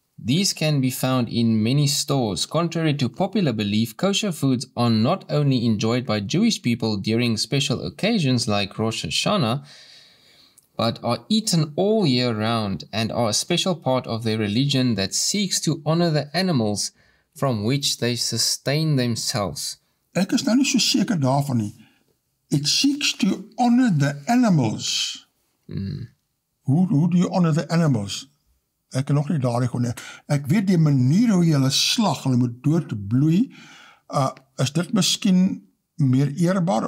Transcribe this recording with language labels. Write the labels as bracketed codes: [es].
[en] These can be found in many stores. Contrary to popular belief, kosher foods are not only enjoyed by Jewish people during special occasions like Rosh Hashanah, but are eaten all year round and are a special part of their religion that seeks to honor the animals from which they sustain themselves. [af] Ek is nou nie so seker daarvan nie. [en] It seeks to honor the animals. [af] Hoe [en] do you honor the animals? [af] Ek kan nog nie daardie gewoon. Ek weet die manier hoe jy hulle slag, hulle moet doodbloei, is dit miskien meer eerbaar?